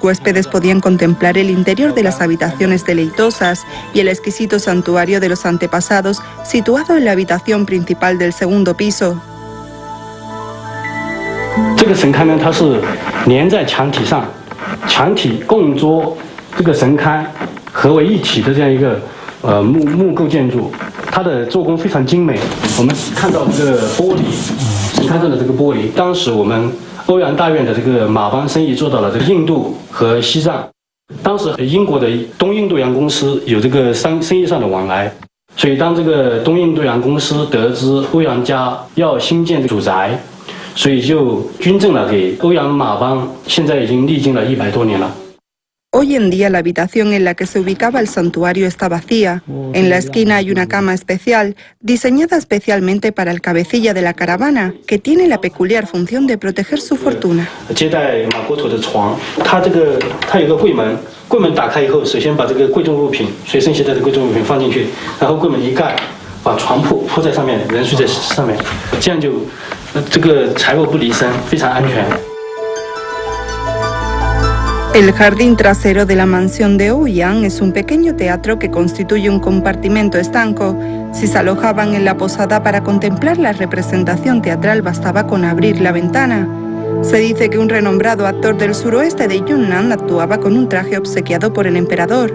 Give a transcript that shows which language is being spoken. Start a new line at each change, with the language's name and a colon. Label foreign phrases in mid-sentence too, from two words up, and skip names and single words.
Spanish: huéspedes podían contemplar el interior de las habitaciones deleitosas y el exquisito santuario de los antepasados situado en la habitación principal del segundo piso.
Chinese: 这个神龛呢，它是连在墙体上，墙体供桌这个神龛合为一体的这样一个木构建筑，它的做工非常精美。我们看到这个玻璃，神龛上的这个玻璃，当时我们欧阳大院的这个马帮生意做到了这个印度和西藏，当时英国的东印度洋公司有这个生意上的往来，所以当这个东印度洋公司得知欧阳家要兴建主宅。所以就捐赠了给欧阳马帮，现在已经历经了100多年了。
Spanish: Hoy en día la habitación en la que se ubicaba el santuario está vacía. En la esquina hay una cama especial, diseñada especialmente para el cabecilla de la caravana, que tiene la peculiar función de proteger su fortuna.
Chinese: 接待马国土的床，它有个柜门，柜门打开以后，首先把这个贵重物品、随身携带的贵重物品放进去，然后柜门一盖，把床铺在上面，人睡在上面，这样就。这个财物不离身，非常安全。
Spanish: El jardín trasero de la mansión de Ouyang es un pequeño teatro que constituye un compartimento estanco. Si se alojaban en la posada para contemplar la representación teatral bastaba con abrir la ventana. Se dice que un renombrado actor del suroeste de Yunnan actuaba con un traje obsequiado por el emperador.